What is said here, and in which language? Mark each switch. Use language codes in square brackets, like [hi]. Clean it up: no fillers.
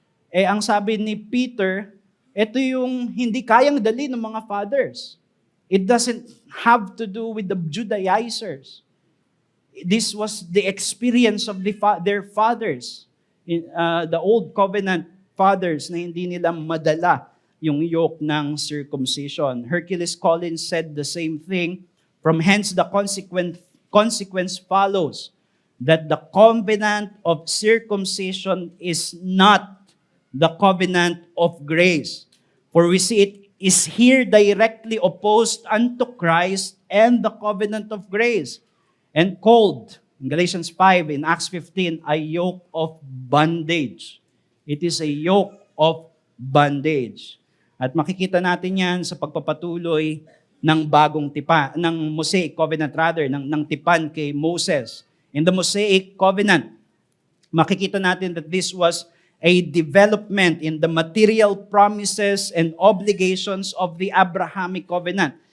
[tl] Ang sabi ni Peter, ito yung hindi kayang dali ng mga fathers. [en] It doesn't have to do with the Judaizers. This was the experience of their fathers, the old covenant fathers, [tl] na hindi nila madala yung yoke ng circumcision. [en] Hercules Collins said the same thing. From hence the consequence follows that the covenant of circumcision is not the covenant of grace. For we see it is here directly opposed unto Christ and the covenant of grace, and called, in Galatians 5, in Acts 15, a yoke of bondage. It is a yoke of bondage. [tl] At makikita natin yan sa pagpapatuloy ng bagong tipan, ng Mosaic Covenant ng tipan kay Moses. [en] In the Mosaic Covenant, [tl] makikita natin [en] that this was a development in the material promises and obligations of the Abrahamic Covenant.